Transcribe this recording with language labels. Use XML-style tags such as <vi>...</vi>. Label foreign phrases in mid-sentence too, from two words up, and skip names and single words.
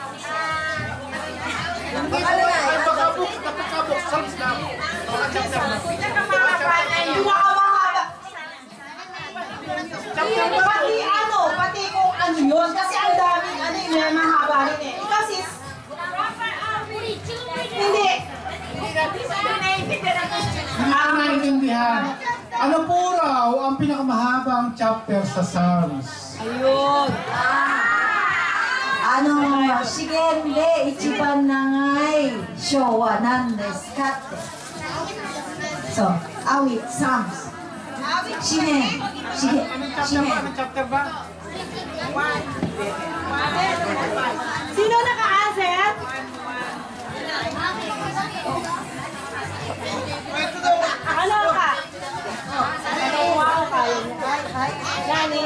<tl>Pati kung ano yun. Kasi ang daming yung mahaba rin eh. Kasi, hindi. Hindi ko naiintindihan. Ano po raw ang pinakamahabang chapter sa Psalms? Ayun.</tl> <ja>資源で一番長い章は何ですかって。そう、Psalms。詩篇。</ja> <tl>Anong chapter ba? Sino naka-answer? Ano ka? Wow ka. Gani?</tl>